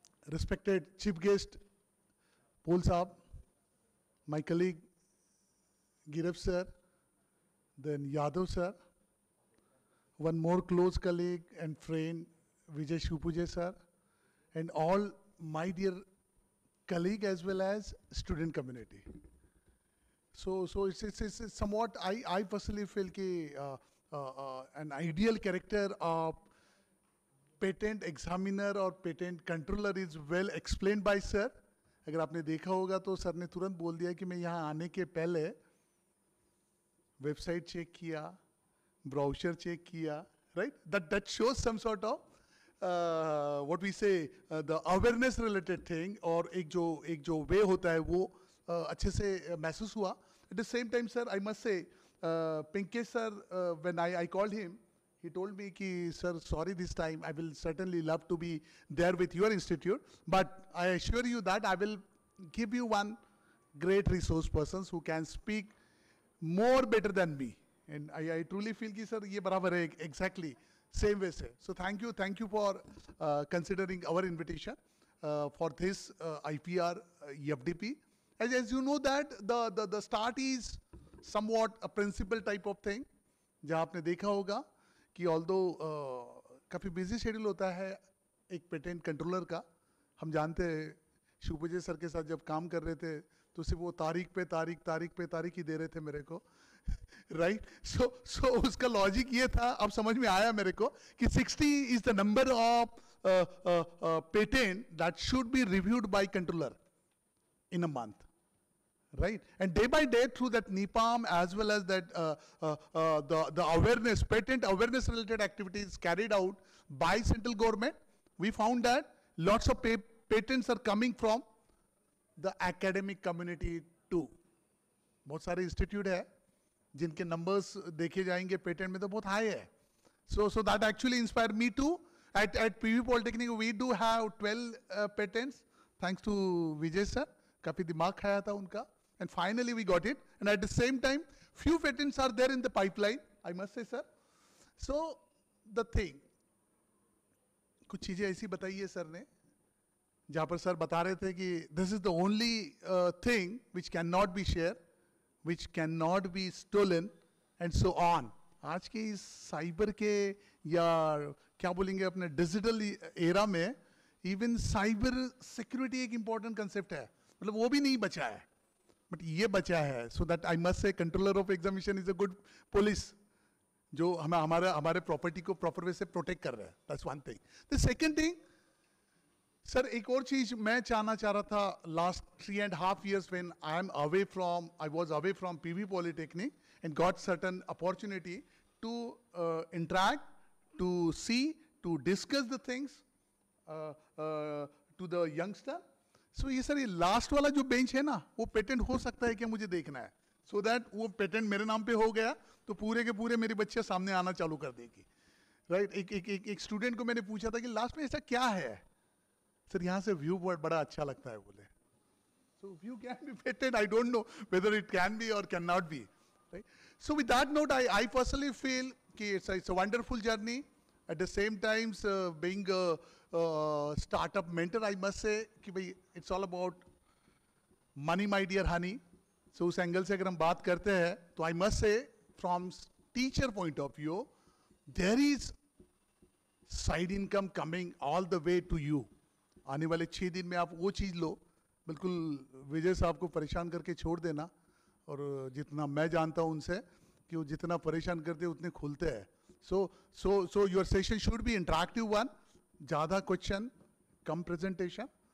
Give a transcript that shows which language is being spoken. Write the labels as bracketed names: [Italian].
[English] Respected Chief Guest, Paul Saab, my colleague Girav sir, then Yadav sir, one more close colleague and friend Vijay Shupuje sir, and all my dear colleague as well as student community. So it's somewhat, I personally feel ki an ideal character of patent examiner or patent controller is well explained by sir. [Hindi] अगर आपने देखा होगा तो sir ने तुरंत बोल दिया कि मैं यहाँ आने के पहले वेबसाइट चेक किया, ब्राउज़र चेक किया, right? [English] that shows some sort of what we say the awareness related thing, [Hindi] और एक जो वे होता है वो अच्छे से महसूस हुआ. [English] at the same time sir I must say Pinkesh sir, when I called him, he told me ki sir, sorry, this time I will certainly love to be there with your institute, but I assure you that I will give you one great resource persons who can speak more better than me, and I truly feel ki sir [Hindi] ye barabar hai, [English] exactly same way se. So thank you for considering our invitation for this IPR FDP. As you know that the start is somewhat a principal type of thing, [Hindi] जहाँ आपने देखा होगा कि although काफ़ी busy schedule होता है एक patent controller का. हम जानते हैं शुभजे सर के साथ जब काम कर रहे थे तो सिर्फ वो तारीख पे तारीख ही दे रहे थे मेरे को, राइट? सो उसका लॉजिक ये था, अब समझ में आया मेरे को कि [English] 60 is the number of patent that should be reviewed by controller in a month, right? And day by day through that NEPAM as well as that the awareness, patent awareness related activities carried out by central government, we found that lots of patents are coming from the academic community too. [Hindi] बहुत सारे institute है जिनके numbers देखे जाएंगे patent में तो बहुत high है. [English] So that actually inspired me too. At PV Polytechnic we do have 12 patents thanks to Vijay sir. [Hindi] काफी दिमाग खाया था उनका. [English] And finally we got it. And at the same time, few patents are there in the pipeline, I must say sir. So the thing, [Hindi] कुछ चीजें ऐसी बताई है सर ने जहाँ पर सर बता रहे थे कि [English] this is the only thing which cannot be shared, which cannot be stolen and so on. [Hindi] आज के इस साइबर के या क्या बोलेंगे अपने डिजिटल एरा में इवन साइबर सिक्योरिटी एक इंपॉर्टेंट कंसेप्ट है, मतलब वो भी नहीं बचा है, बट ये बचा है. So that I must say controller of examination is a good police जो हमें हमारे प्रॉपर्टी को प्रॉपर वे से प्रोटेक्ट कर रहा है. That's one thing. [English] the second thing sir, [Hindi] एक और चीज मैं चाह रहा था. [English] Last 3.5 years when I was away from PV Polytechnic and got certain opportunity to interact, to see, to discuss the things to the youngster. [Hindi] So ये sir, ये last वाला जो बेंच है ना, वो पेटेंट हो सकता है क्या, मुझे देखना है. So that वो पेटेंट मेरे नाम पे हो गया तो पूरे के पूरे मेरी बच्चे सामने आना चालू कर देगी, राइट? एक स्टूडेंट को मैंने पूछा था कि लास्ट में ऐसा क्या है सर, यहाँ से व्यू बड़ा अच्छा लगता है बोले. [English] So view can be patented. I don't know whether it can be or cannot be, right? So with that note, I personally feel that it's a wonderful journey. At the same time, being a startup mentor, I must say कि it's all about money, my dear honey. So [Hindi] उस angle से अगर हम बात करते हैं तो [English] I must say from teacher point of view, there is side income coming all the way to you. [Hindi] आने वाले 6 दिन में आप वो चीज़ लो, बिल्कुल विजय साहब को परेशान करके छोड़ देना. और जितना मैं जानता हूँ उनसे कि वो जितना परेशान करते हैं उतने खुलते हैं. [English] So your session should be interactive one. [Hindi] ज़्यादा क्वेश्चन, कम presentation.